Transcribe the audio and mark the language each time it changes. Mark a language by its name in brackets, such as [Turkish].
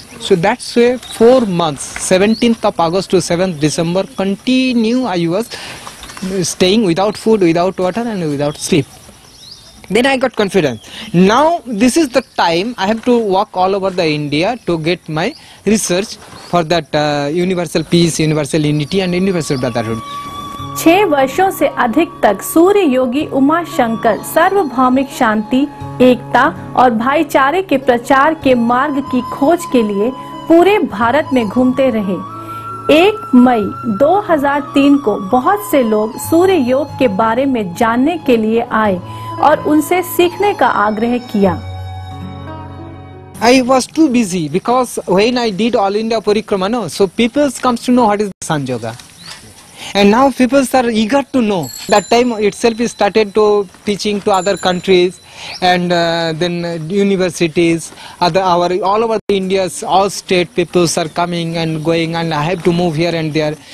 [English] So that's why 4 months, 17th of August to 7th December continue I was staying without food, without water and without sleep. Then I got confidence. Now this is the time I have to walk all over the India to get my research for that universal peace, universal unity and universal brotherhood. [Hindi] 6 वर्षों से अधिक तक सूर्य योगी उमा शंकर सार्वभौमिक शांति, एकता और भाईचारे के प्रचार के मार्ग की खोज के लिए पूरे भारत में घूमते रहे। 1 मई 2003 को बहुत से लोग सूर्य योग के बारे में जानने के लिए आए और उनसे सीखने का आग्रह किया। [English] I was too busy because when I did All India Parikrama, no, so people comes to know what is Sun Yoga. And now people are eager to know. That time itself is started to teaching to other countries and then universities, all over India's all state peoples are coming and going, and I have to move here and there.